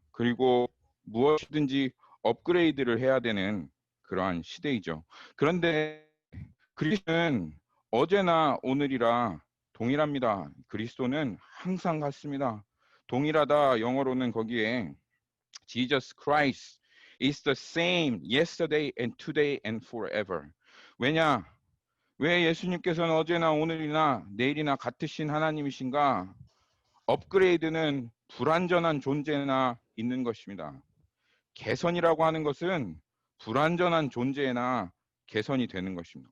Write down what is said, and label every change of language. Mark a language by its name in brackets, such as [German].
[Korean] 그리고 무엇이든지 업그레이드를 해야 되는 그러한 시대이죠. 그런데 그리스도는 어제나 오늘이라 동일합니다. 그리스도는 항상 같습니다. 동일하다 영어로는 거기에 Jesus Christ [English] It's the same yesterday and today and forever. [Korean] 왜냐? 왜 예수님께서는 어제나 오늘이나 내일이나 같으신 하나님이신가? 업그레이드는 불완전한 존재나 있는 것입니다. 개선이라고 하는 것은 불완전한 존재나 개선이 되는 것입니다.